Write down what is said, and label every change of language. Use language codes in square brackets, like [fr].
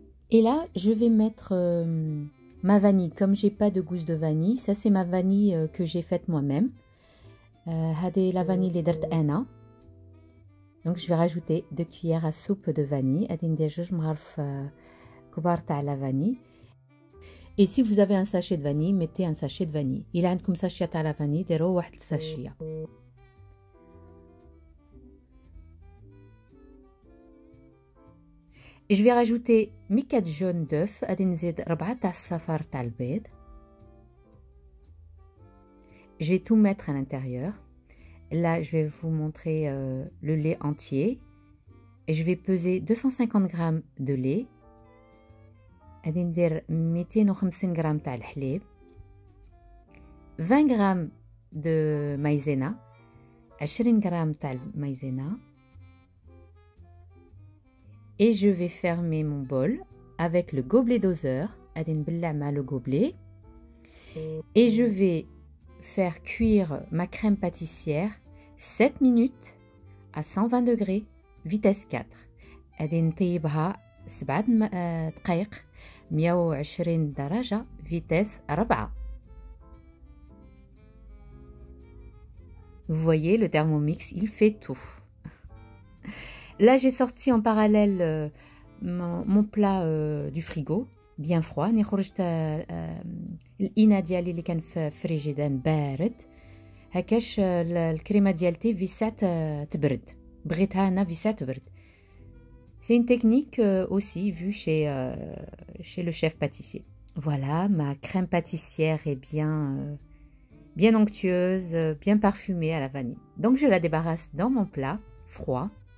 [fr] Et là, je vais mettre ma vanille. Comme j'ai pas de gousse de vanille, ça c'est ma vanille que j'ai faite moi-même. [ar] هذه [fr] la vanille [ar] اللي درت أنا. [fr] Donc je vais rajouter 2 cuillères à soupe de vanille. [ar] غادي ندير 2 مغارف كبار تاع la vanille. [fr] Et si vous avez un sachet de vanille, mettez un sachet de vanille. Il a [ar] عندكم sachet تاع la vanille, ديروا واحد الساشيه. [fr] Et je vais rajouter mes 4 jaunes d'œufs. [ar] غادي نزيد 4 تاع الصفار تاع البيض. [fr] Je vais tout mettre à l'intérieur. Là, je vais vous montrer le lait entier. Et je vais peser 250 g de lait. [ar] غادي ندير 250 g تاع الحليب. [fr] 20 g de maïzena. [ar] 20 g تاع maïzena. [fr] Et je vais fermer mon bol avec le gobelet doseur. [ar] غادي نبلع مع le gobelet. [fr] Et je vais faire cuire ma crème pâtissière 7 minutes à 120 degrés, vitesse 4. [ar] غادي نطيبها 7 دقائق 120 درجة vitesse 4. [fr] Vous voyez, le Thermomix, il fait tout. Là, j'ai sorti en parallèle mon plat du frigo, bien froid. [ar] ني خرجت الإناء ديالي اللي كان في فريجيدان بارد. هكاش الكريمه ديالتي في ساعه تبرد. بغيتها انا في ساعه تبرد. [fr] C'est une technique aussi vue chez le chef pâtissier. Voilà, ma crème pâtissière est bien onctueuse, bien parfumée à la vanille. Donc je la débarrasse dans mon plat froid.